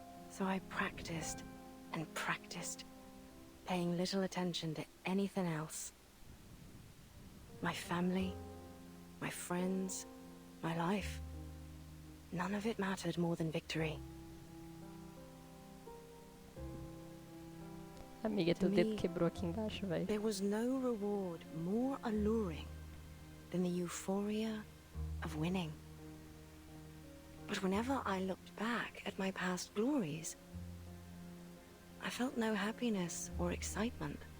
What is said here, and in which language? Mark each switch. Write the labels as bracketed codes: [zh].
[en] So I practiced and practiced, paying little attention to anything else. My family, my friends, my life. None of it mattered more than victory. [pt] Amiga, teu dedo quebrou aqui embaixo, véi. [en] There was no reward more alluring than the euphoria of winning. But whenever I looked back at my past glories, I felt no happiness or excitement.